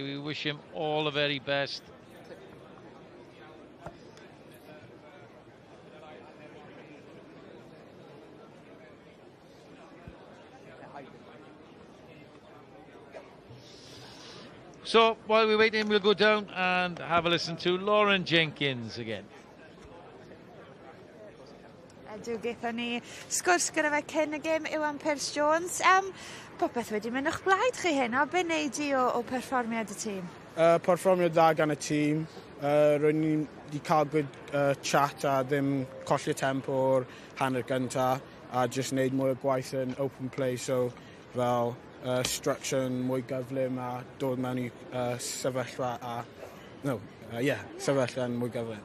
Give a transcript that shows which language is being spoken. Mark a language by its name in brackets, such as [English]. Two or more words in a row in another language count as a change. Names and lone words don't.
[English] We wish him all the very best. So while we're waiting, we'll go down and have a listen to Lauren Jenkins again. [Welsh] Ydw, gaethon ni sgwrs gyda fe cyn y gêm Iwan Priest-Jones. Popeth wedi mynd o'ch blaid chi hyn, a be wneud di o perfformiad y tîm? Perfformiad dda gan y tîm. Rwy'n ni wedi cael [English] good chat [Welsh] a ddim colli tempo o'r hanner gyntaf, a just wneud mwy o gwaith yn [English] open play, [Welsh] so fel structure mwy gyflym a dod mewn i sefyllfa a sefyllfa'n mwy gyflym.